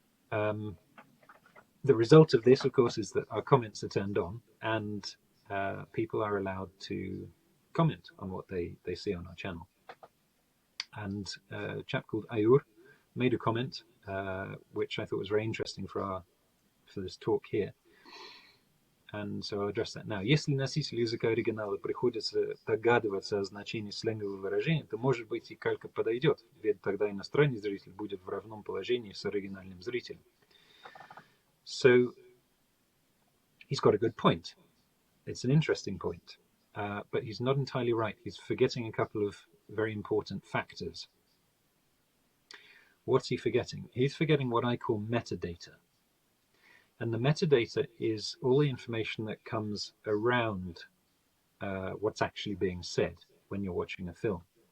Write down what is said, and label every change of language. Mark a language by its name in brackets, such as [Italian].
[English] The result of this, of course, is that our comments are turned on, and people are allowed to comment on what they see on our channel. And a chap called Ayur made a comment, which I thought was very interesting for this talk here. And so I'll address that now. [Russian] Если носитель языка оригинала приходится догадываться о значении сленгового выражения, то, может быть, и калька подойдет, ведь тогда иностранный зритель будет в равном положении с оригинальным зрителем. [English] So he's got a good point. It's an interesting point, but he's not entirely right. He's forgetting a couple of very important factors. What's he forgetting? He's forgetting what I call metadata. And the metadata is all the information that comes around what's actually being said when you're watching a film.